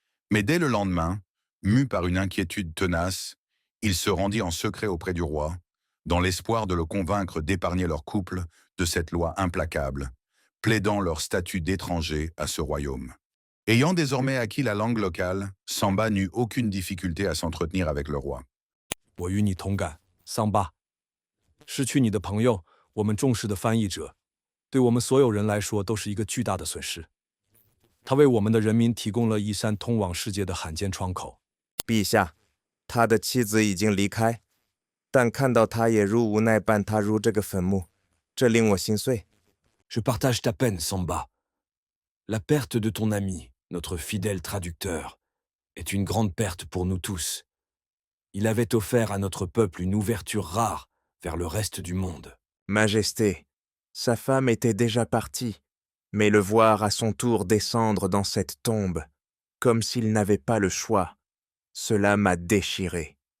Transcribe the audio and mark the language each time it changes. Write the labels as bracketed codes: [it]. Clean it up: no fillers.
[fr] Mais dès le lendemain, mu par une inquiétude tenace, il se rendit en secret auprès du roi, dans l'espoir de le convaincre d'épargner leur couple de cette loi implacable, plaidant leur statut d'étranger à ce royaume. Ayant désormais acquis la langue locale, Samba n'eut aucune difficulté à s'entretenir avec le roi. [zh] 我与你同感，桑巴。失去你的朋友，我们重视的翻译者，对我们所有人来说都是一个巨大的损失。他为我们的人民提供了一扇通往世界的罕见窗口。陛下，他的妻子已经离开，但看到他也如无奈般踏入这个坟墓，这令我心碎。 [fr] Je partage ta peine, Samba. La perte de ton ami, notre fidèle traducteur, est une grande perte pour nous tous. Il avait offert à notre peuple une ouverture rare vers le reste du monde. Majesté, sa femme était déjà partie, mais le voir à son tour descendre dans cette tombe, comme s'il n'avait pas le choix, cela m'a déchiré.